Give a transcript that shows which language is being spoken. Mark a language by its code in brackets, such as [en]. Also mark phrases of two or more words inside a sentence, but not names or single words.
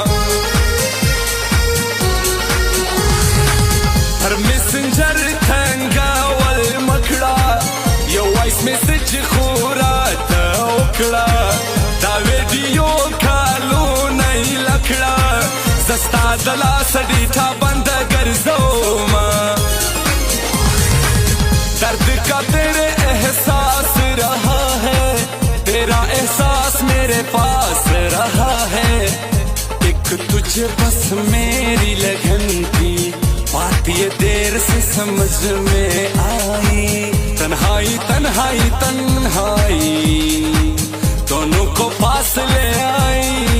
[ps] پر میسنجر تنګول مه کړه یو [en] voice message [ps] خو راته وکړه دا ویډیو کالونه یې لکړه زه ستا د لاسه ډیټا بنده ګرځومه [ur] درد کا تیرے احساس رہا ہے تیرا احساس میرے پاس رہا ہے ایک تجھ بس میری لگن کی بات یہ دیر سے سمجھ میں آئی تنہائی تنہائی تنہائی دونوں کو پاس لے آئی